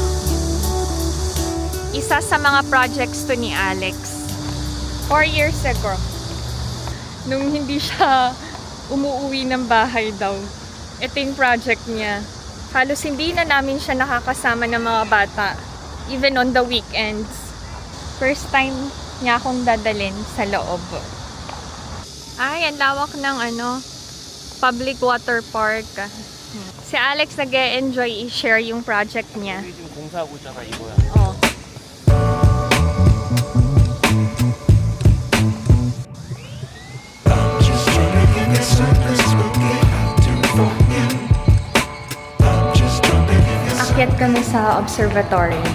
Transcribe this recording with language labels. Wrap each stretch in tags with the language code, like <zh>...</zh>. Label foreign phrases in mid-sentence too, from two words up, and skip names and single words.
<tl>Isa sa mga projects to ni Alex. 4 years ago. Nung hindi siya umuwi ng bahay daw. Ito yung project niya. Halos hindi na namin siya nakakasama ng mga bata.</tl> <en>Even on the weekends.</en> <tl>First time niya akong dadalhin sa loob. Ay, ang lawak ng</tl> <en>public water park.</en> <tl>Si Alex nag-e-enjoy i-share yung project niya.</tl> <ko>지금 공사하고 있잖아, 이거야.</ko> <tl>Oh. Akyat kami sa observatory.</tl>